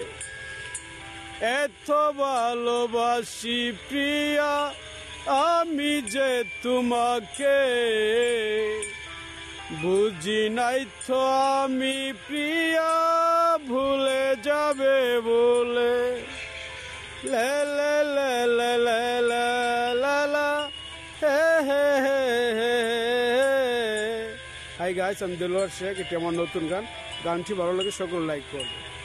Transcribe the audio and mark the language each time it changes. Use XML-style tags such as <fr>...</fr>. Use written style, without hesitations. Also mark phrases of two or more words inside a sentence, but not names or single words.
<bn>এত ভালোবাসি প্রিয়া আমি যে তোমাকে, বুঝি নাই তো আমি প্রিয়া ভুলে যাবে বলে। লে লে লে লে লে লে লা লা হে হে হে হে।</bn> <en>Hi guys,</en> <bn>আমি দেলোয়ার শেখ। এটা আমার নতুন গান। গানটি ভালো লাগে সকল লাইক করবে।</bn>